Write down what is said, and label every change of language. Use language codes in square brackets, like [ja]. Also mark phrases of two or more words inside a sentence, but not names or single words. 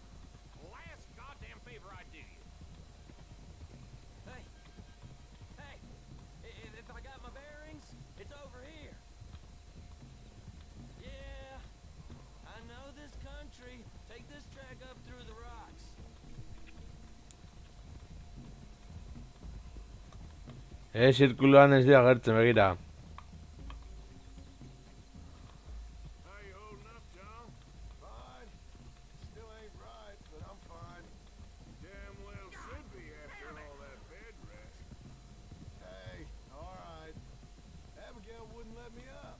[en] Last goddamn favor I do you. Hey, if I got my bearings, it's over here. Yeah, I know this country. Take this track up through the rocks. [eu] Zirkuluan ez dira agertzen, begira. [en] How you holding up, John? Fine. Still ain't right, but I'm fine. Damn well should be after all that bed rest. Hey, all right. Abigail wouldn't let me up.